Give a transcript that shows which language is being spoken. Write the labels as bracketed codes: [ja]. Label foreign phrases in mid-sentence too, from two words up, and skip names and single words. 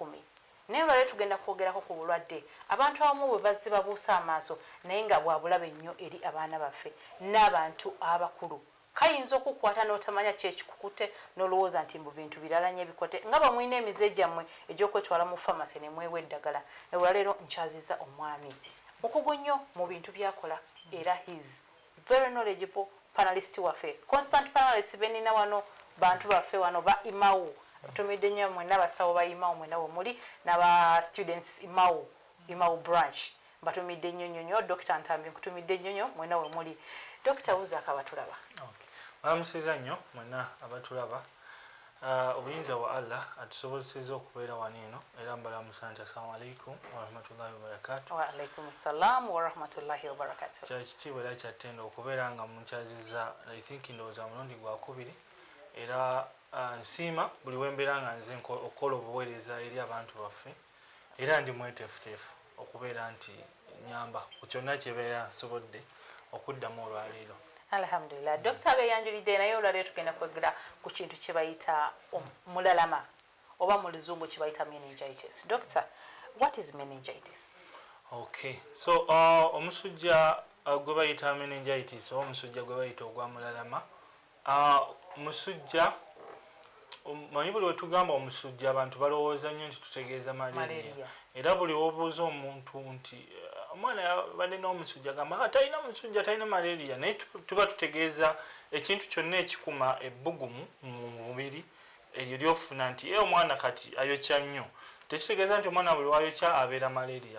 [lg] Naye olwaleero tugenda kwogerako ku bulwadde abantu abamu bwe bazze babuusa amaaso naye nga bwabulabe nnyo eri abaana baffe n'abantu abakulu. Kayinza okukwata n'otamanya kyekikukute n'olowooza nti mu bintu birala nnyo ebikote nga bamulina emize gyammwe egy'okwetwala mu famasi ne mwewa eddagala. Olwaleero nkyazizza omwami mukugu nnyo mu bintu byakola era [en] his very knowledgeable panelist [lg] waffe, [en] constant panelist [lg] benina wano bantu baffe wano ba imawu. Tumidde nnyo mwenna abasawo ba imawu mwenna wemuli n'aba students imawu branch batumidde nnyo. Dr. Ntambi nkutumidde nnyo mwenna wemuli. Dr. Uzaka batulaba. Balamuseza nnyo mwenna abatulaba. Obuyinza wa Allah atusobozeseza okubeera wano eno era mbalamusa nti [ar] السلام عليكم ورحمة الله وبركاته. وعليكم السلام ورحمة الله وبركاته. [lg] Kyakitiibwa era kyattendo okubeera nga munkyazizza [en] I think [lg] ndowooza mulundi gwakubiri era nsiima buli wembeera nga nze okukola obuweereza eri abantu baffe era ndi mweteefuteefu okubeera nti nyamba ku kyonna kyebeera nsobodde okuddamu olwaleero. Alhamdulillah. Dr. Beyanjulidde naye olwaleero tugenda kwegera ku kintu kye bayita mulalama oba mu luzungu kye bayita meningitis. [en] Doctor, what is meningitis? [lg] Okay, so omusujja gwe bayita meningitis oba omusujja gwe bayita ogwa mulalama, musujja manyi buli wetugamba omusujja abantu balowooza nnyo nti tutegeeza malaria. Era buli wobuuza omuntu nti omwana yabadde n'omusujja gamba talina musujja talina malaria, naye tuba tutegeeza ekintu kyonna ekikuma ebbugumu mu mubiri eryo lyofuna nti omwana kati ayokya nnyo, tekitegeeza nti omwana buli wayokya abeera malaria.